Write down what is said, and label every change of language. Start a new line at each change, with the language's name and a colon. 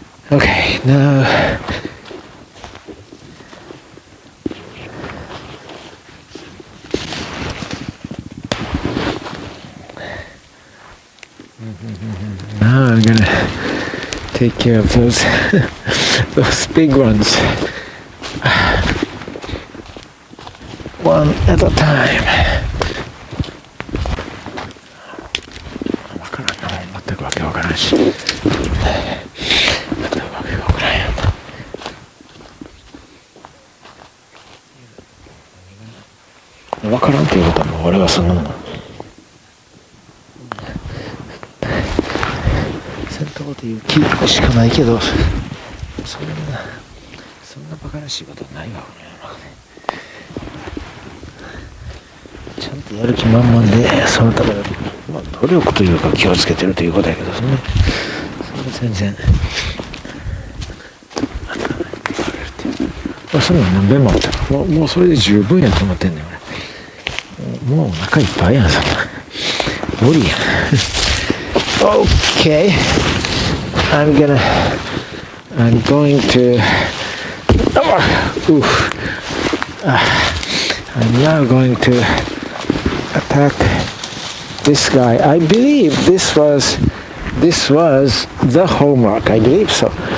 English: Okay, now I'm gonna take care of those those big ones one at a time.
Japanese: わからんな、全くわけわからんし。全くわけわからんやん。わからんっていうことはもう俺はそんなもの。戦闘っていう気しかないけど、そんなバカらしいことはないわ、この世の中で。ちゃんとやる気満々で、そのための、まあ、努力というか気をつけてるということやけど、そんな全然。それも何遍もあったら、もうそれで十分やと思ってんねん、俺。もうお腹いっぱいやん、そんな。無理やん。
English: Okay, I'm going to I'm now going to attack this guy. I believe this was the homework. I believe so.